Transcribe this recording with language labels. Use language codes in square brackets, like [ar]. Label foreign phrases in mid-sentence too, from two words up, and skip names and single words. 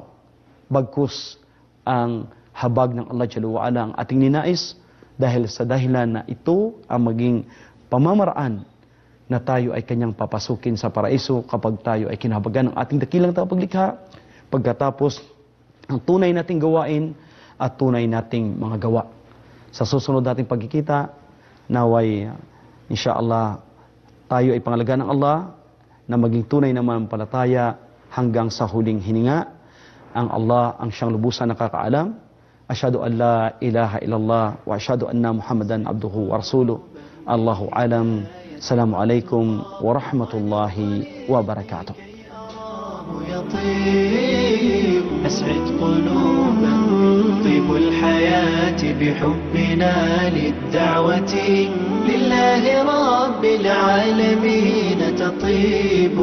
[tl] Bagkus ang habag ng Allah [ar] جل وعلا [tl] ang ating ninais dahil sa dahilan na ito ang maging pamamaraan na tayo ay kanyang papasukin sa paraiso kapag tayo ay kinahabagan ng ating dakilang tagapaglikha pagkatapos ang tunay nating gawain at tunay nating mga gawa. Sa susunod nating pagkikita, naway insyaAllah tayo ay pangalagaan ng Allah na maging tunay na manampalataya hanggang sa huling hininga. Ang Allah ang siyang lubusan nakakaalam [ar] أشهد أن لا إله إلا الله وأشهد أن محمدا عبده ورسوله. الله أعلم. السلام عليكم ورحمة الله وبركاته. أسعد قلوبا طيب الحياة بحبنا للدعوة لله رب العالمين تطيب.